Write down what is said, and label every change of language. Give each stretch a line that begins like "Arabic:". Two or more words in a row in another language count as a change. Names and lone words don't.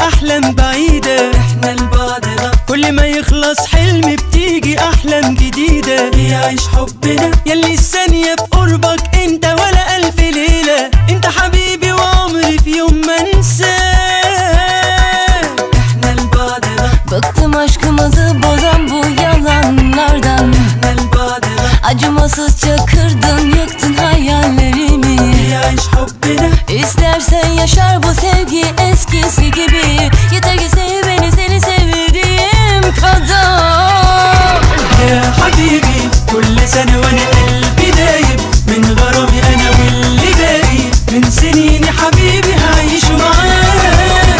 Arabic: أحلام بعيدة، احنا لبعضنا كل ما يخلص حلم بتيجي أحلام جديدة، يعيش حبنا يلي الثانية في قربك انت ولا ألف ليلة، انت حبيبي وعمري في يوم ما انساك، احنا لبعضنا.
Turkish: Bıktım aşkımızı bozan bu yalanlardan,
Arabic: احنا لبعضنا
Turkish: acımasızca kırdın yıktın hayallerimi.
Arabic: يعيش حبنا
Turkish: İstersen yaşar bu sevgi eskisi gibi, yeter ki sev beni seni sevdiğim kadar.
Arabic: يا حبيبي كل سنة وانا قلبي دايب من غرامي انا واللي باقي من سنين يا حبيبي هعيش معاك.